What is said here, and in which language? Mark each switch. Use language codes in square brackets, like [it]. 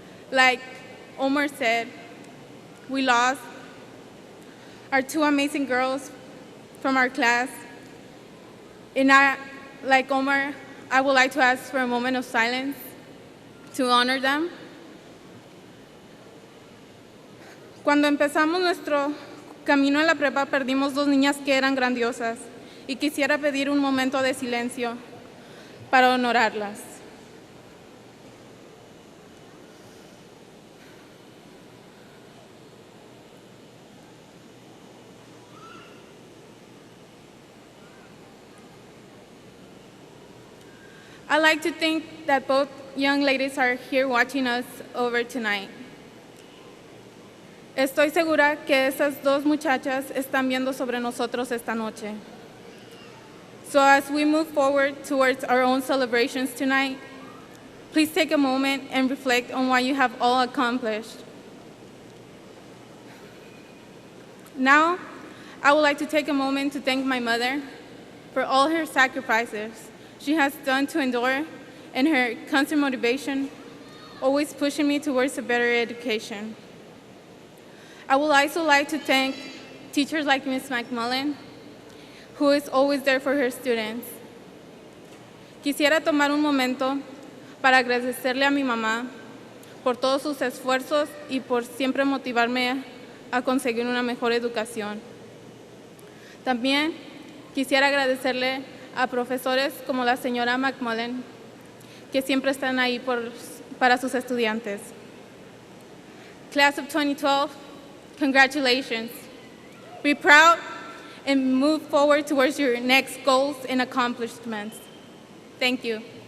[en] Like Omar said, we lost our two amazing girls from our class. And like Omar, I would like to ask for a moment of silence to honor them. [es] Cuando empezamos nuestro camino en la prepa, perdimos dos niñas que eran grandiosas, y quisiera pedir un momento de silencio para honorarlas. [en] I'd like to think that both young ladies are here watching us over tonight. [es] Estoy segura que esas dos muchachas están viendo sobre nosotros esta noche. [en] So as we move forward towards our own celebrations tonight, please take a moment and reflect on what you have all accomplished. Now, I would like to take a moment to thank my mother for all her sacrifices she has done to endure, and her constant motivation, always pushing me towards a better education. I would also like to thank teachers like Ms. McMullen, who is always there for her students. [es] Quisiera tomar un momento para agradecerle a mi mamá por todos sus esfuerzos y por siempre motivarme a conseguir una mejor educación. También quisiera agradecerle a profesores como la señora McMullen, que siempre están ahí para sus estudiantes. [en] Class of 2012, congratulations. Be proud and move forward towards your next goals and accomplishments. Thank you.